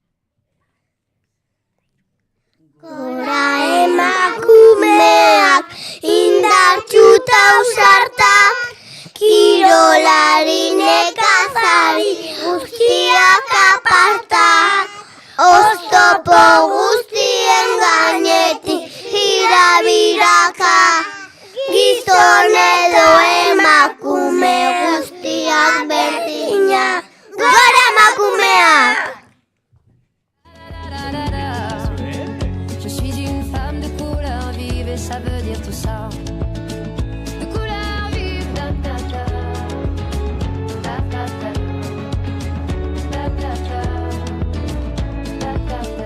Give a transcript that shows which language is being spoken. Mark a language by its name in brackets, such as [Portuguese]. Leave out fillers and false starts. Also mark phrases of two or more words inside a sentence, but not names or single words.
[Basque] Gora emakumeak, indartxuta ausartak, kirolari nekazari, guztiak apartak, oztopo guztien gainetik, jirabiraka, gizon edo emakume guztiak berdinak, gora emakumeak! [French] Ça veut dire tout ça. De couleur vive, da da da, da da da, da da da, da da.